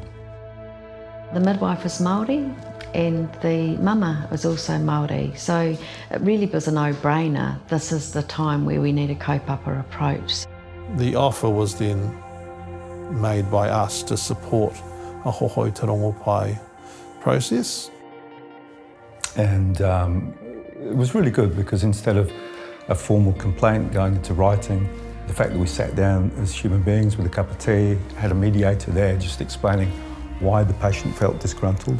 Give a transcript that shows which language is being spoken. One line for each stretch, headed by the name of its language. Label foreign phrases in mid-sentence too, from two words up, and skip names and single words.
English: The midwife was Māori and the mama was also Māori, so it really was a no-brainer. This is the time where we need a kaupapa approach. The offer was then made by us to support a
Māori: hōhoi te rongo pai
English: process. And it was really good because instead of a formal complaint going into writing, the fact that we sat down as human beings with a cup of tea, had a mediator there just explaining why the patient felt disgruntled.